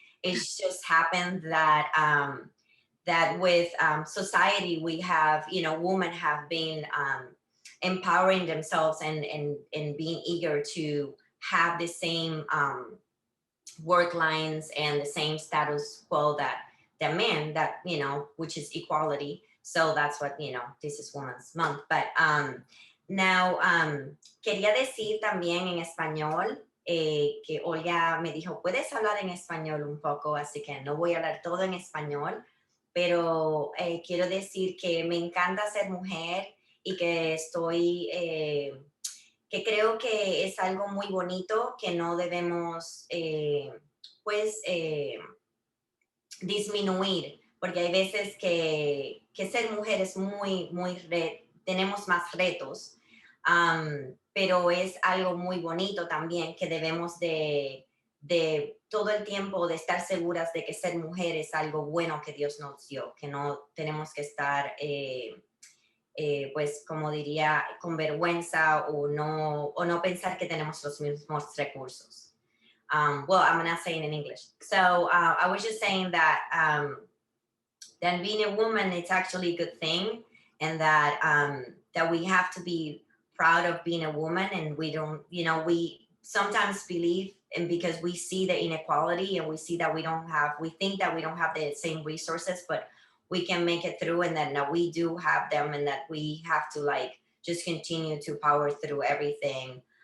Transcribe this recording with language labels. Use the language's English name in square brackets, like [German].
[English] It's just happened that that with society, we have, women have been empowering themselves and being eager to have the same work lines and the same status quo that men, that, you know, which is equality. So that's what, you know, this is Women's Month. But now, [Spanish] quería decir también en español que Olga me dijo, puedes hablar en español un poco, así que no voy a hablar todo en español, pero quiero decir que me encanta ser mujer y que estoy, que creo que es algo muy bonito que no debemos, pues, disminuir, porque hay veces que ser mujer es tenemos más retos, pero es algo muy bonito también que debemos de todo el tiempo de estar seguras de que ser mujer es algo bueno que Dios nos dio, que no tenemos que estar, pues como diría, con vergüenza o no pensar que tenemos los mismos recursos. [English] Well, I'm not saying in English. So I was just saying that that being a woman, it's actually a good thing, and that that we have to be proud of being a woman, and we don't, you know, we sometimes believe, and because we see the inequality and we see that we think that we don't have the same resources, but we can make it through, and that now we do have them, and that we have to like just continue to power through everything.